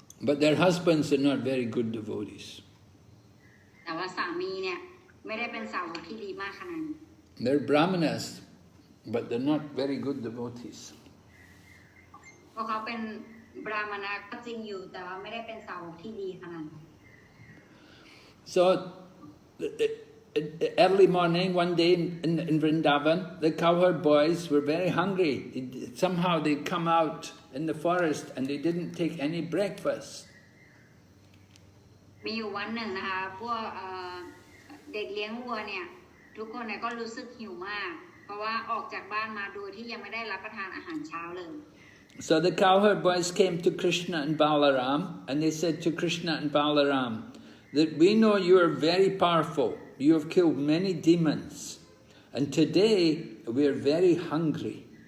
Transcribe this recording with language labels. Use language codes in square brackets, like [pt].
[en] But their husbands are not very good devotees. [th] แต่ว่าสามีเนี่ยไม่ได้เป็นสาวกที่ดีมากขนาดนั้น [en] They're Brāhmaṇas, but they're not very good devotees. [th] เพราะเขาเป็นบราหมณะก็จริงอยู่แต่ว่าไม่ได้เป็นสาวกที่ดีขนาดนั้น [en] So early morning, one day in Vrindavan, the cowherd boys were very hungry. Somehow they come out in the forest and they didn't take any breakfast. [th] มีอยู่วันหนึ่งนะคะพวกเด็กเลี้ยงวัวเนี่ยทุกคนเนี่ยก็รู้สึกหิวมากเพราะว่าออกจากบ้านมาโดยที่ยังไม่ได้รับประทานอาหารเช้าเลย [en] So the cowherd boys came to Krishna and Balaram, and they said to Krishna and Balaram that we know you are very powerful. You have killed many demons, and today we are very hungry.